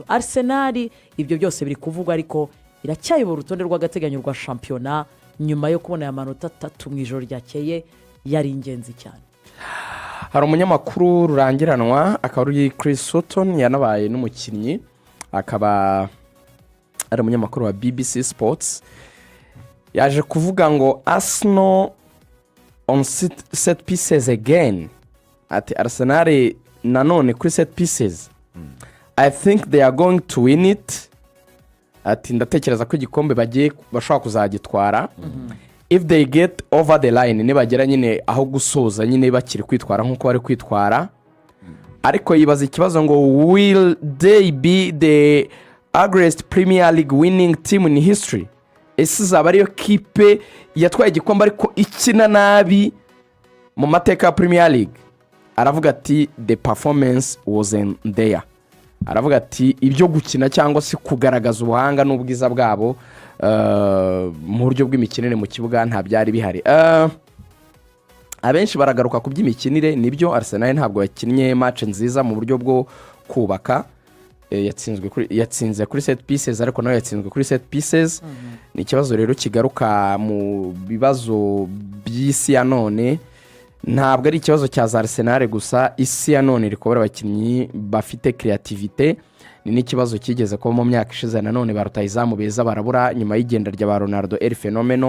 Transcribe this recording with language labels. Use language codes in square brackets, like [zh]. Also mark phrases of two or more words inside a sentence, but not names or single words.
[rw] Arsenal ibyo byose biri kuvugwa ariko iracyayobora urutonde rw'agateganyo rwa shampiyona nyuma yo kubona amanota 3 mu ijoro ryakeye yari ingenzi cyane. Hari umunyamakuru rurangiranwa akaba ari Chris Sutton, yanabaye n'umukinnyi, akaba ari umunyamakuru wa BBC Sports, yaje kuvuga ngo Arsenal [en] on set pieces again. [rw] Ati Arsenal nanone kuri [en] set pieces. I think they are going to win it. [rw] Ati ndatekereza ko igikombe bagiye bashaka kuzagitwara. [en] If they get over the line, [rw] nibagera nyine aho gusoza nyine bakiri kwitwara nkuko bari kwitwara. Ariko yibaza ikibazo ngo [en] will they be the greatest Premier League winning team in history? [rw] Ese zaba ariyo kipe yatwaye igikombe ariko ikina nabi mu mateka ya Premier League? Aravuga ati [en] the performance wasn't there. [rw] Aravuga ati ibyo gukina cyangwa se kugaragaza ubuhanga n'ubwiza bwabo mu buryo bw'imikinire mu kibuga nta byari bihari. Abenshi baragaruka ku by'imikinire, nibyo Arsenal ntabwo yakinnye match nziza mu buryo bwo kubaka. Yatsinze kuri [en] set pieces [rw] ariko nawe yatsinzwe kuri [en] set pieces. [rw] Ni ikibazo rero kigaruka mu bibazo by'isi ya none. Ntabwo ari ikibazo cya Arsenal gusa, isi ya none rikobora abakinnyi bafite creativity. Ni n'ikibazo kigeze ko mu myaka ishize nanone barutayizamu beza barabura nyuma y'igenda rya ba Ronaldo el fenomeno.